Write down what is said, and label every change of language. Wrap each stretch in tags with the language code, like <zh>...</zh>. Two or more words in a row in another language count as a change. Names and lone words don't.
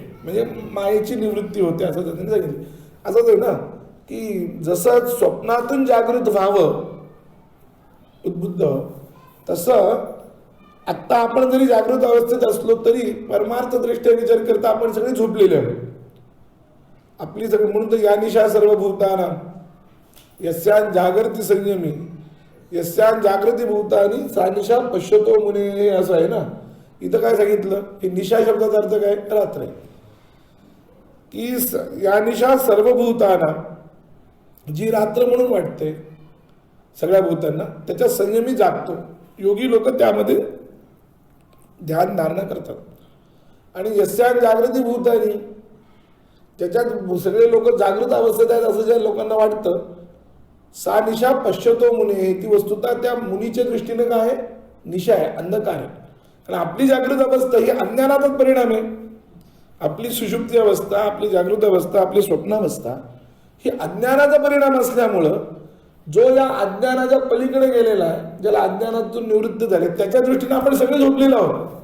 <mr>म्हणजे मायेची निवृत्ती होते असं त्यांनी सांगितलं. असंच आहे ना की जसं स्वप्नातून जागृत व्हावं उद्बुद्ध, तसं आत्ता आपण जरी जागृत अवस्थेत असलो तरी परमार्थ दृष्ट्या विचार करता आपण सगळे झोपलेले आहोत. आपली सगळी, म्हणून तर</mr> <sa>या निशा सर्व भूतानां यस्यां जागृती संयमी यस्यां जागृती भूतानी सा निशा पश्यतो मुने,</sa> <mr>असं आहे ना. इथं काय सांगितलं की निशा शब्दाचा अर्थ काय? रात्र. की</mr> <sa>या निशा सर्व भूताना,</sa> <mr>जी रात्र म्हणून वाटते सगळ्या भूतांना, त्याच्या संयमी जागतो. योगी लोक त्यामध्ये ध्यान धारणा करतात. आणि</mr> <sa>यस्यां जागृती भूतानी,</sa> <mr>त्याच्यात सगळे लोक जागृत अवस्थेत आहेत असं ज्या लोकांना वाटतं,</mr> <sa>सा निशा पश्यतो मुने,</sa> <mr>ती वस्तुतः त्या मुनीच्या दृष्टीने काय आहे? निशा आहे, अंधकार आहे. कारण आपली जागृत अवस्था ही अज्ञानाचाच परिणाम आहे. आपली सुषुप्ती अवस्था, आपली जागृत अवस्था, आपली स्वप्नावस्था ही अज्ञानाचा परिणाम असल्यामुळं जो या अज्ञानाच्या पलीकडे गेलेला आहे, ज्याला अज्ञानातून निवृत्त झाले, त्याच्या दृष्टीने आपण सगळे झोपलेलो आहोत.</mr>